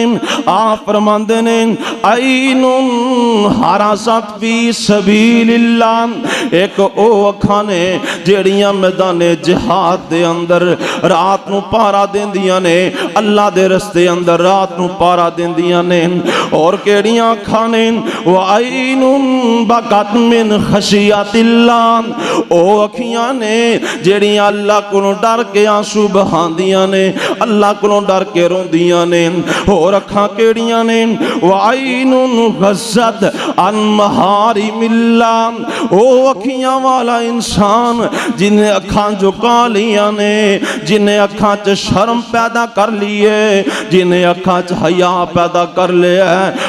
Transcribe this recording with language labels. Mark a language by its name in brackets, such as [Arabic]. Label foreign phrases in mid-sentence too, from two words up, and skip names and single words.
[Punjabi] آپ فرماندے نے [Arabic] عين حرست في سبيل الله, [Punjabi] اک او اکھاں نے جیہڑیاں میدانے جہاد دے اندر رات نوں پہرہ دیندیاں نے، اللہ دے رستے اندر رات نوں پہرہ دیندیاں نے. اور کیہڑیاں اکھاں نے? [Arabic] وعين بكت من خشية الله, [Punjabi] او اکھیاں نے جیہڑیاں اللہ کولوں ڈر کے آنسو بہاندیاں نے، اللہ کولوں ڈر کے روندیاں نے. اور اکھاں کیہڑیاں نے? [Arabic] وعين غضت عن محارم الله, [Punjabi] او اکھیاں والا انسان جنہاں اکھاں جھکا لیا نے، جنہاں اکھاں چ شرم پیدا کر لئی ہے، جنہاں اکھاں چ حیا پیدا کر لیا ہے.